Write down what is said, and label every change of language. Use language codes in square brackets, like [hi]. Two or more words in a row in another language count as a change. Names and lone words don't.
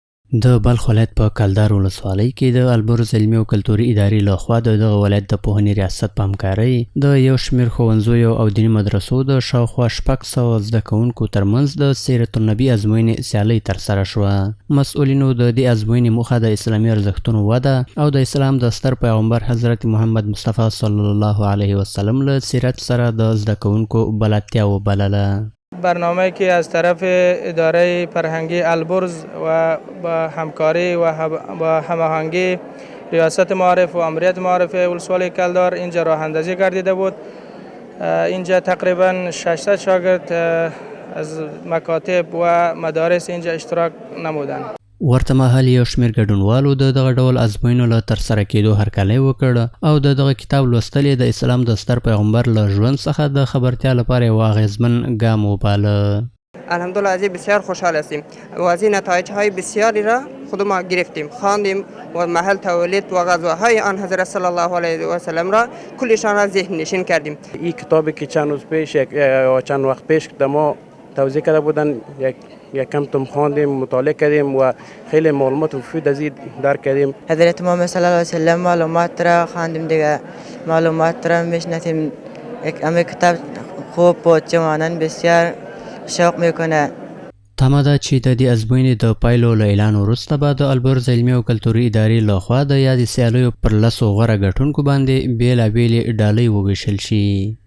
[ps] د بلخ ولایت په کلدار ولسوالۍ کې د البرز علمي او کلتوري ادارې لخوا د دغه ولایت د پوهنې ریاست په همکارۍ د یو شمېر ښوونځیو او دیني مدرسو د شاوخوا 600 زده کوونکو ترمنځ د سیرت النبي ازموینې سیالۍ ترسره شوه. مسؤلینو د دې ازموینې موخه د اسلامي ارزښتونو وده او د اسلام د ستر پیغمبر حضرت محمد مصطفی [ar] صلی الله علیه وسلم [ps] له سیرت سره د زده کوونکو بلدتیا وبلله. [fa] برنامه که از طرف اداره فرهنگی البرز و با همکاری و با هماهنگی ریاست معارف و امریت معارف ولسوالی کلدار اینجا راه اندازی گردیده بود. اینجا تقریبا 600 شاگرد از مکاتب و مدارس اینجا اشتراک نمودند. [ps] ورته مهال یو شمېر ګډونوالو د دغه ډول ازموینو له ترسره کېدو هرکلی وکړ او د دغه کتاب لوستل یې د اسلام د ستر پیغمبر له ژوند څخه د خبرتیا لپاره یو اغېزمن ګام وباله. [fa] الحمدلله از این بسیار خوشحال هستیم و از این نتایج‌های بسیاری را خود ما گرفتیم، خواندیم و محل تولید و غزوه‌های آن حضرت [ar] صلی الله علیه و سلم [fa] را کلشان را ذهن نشین کردیم. این کتابی که چند روز پیش چند وقت پیش که ما توضیح کرده بودن یک کم تم خواندیم، مطالعه کردیم و خیلی معلومات مفید از این درک کردیم. حضرت محمد [ar] صلی الله علیه و سلم [fa] معلومات را خواندیم دیگه، معلومات را میشناسیم. یک کتاب خوب و جوانان بسیار شوق میکنه. [ps] تمه ده چې د دې ازموینې د پایلو له اعلان وروسته به د البرز علمي او کلتوري ادارې لخوا د یادې سیالیو پر 10 غوره ګټونکو باندې بېلابېلې ډالۍ وویشل شي.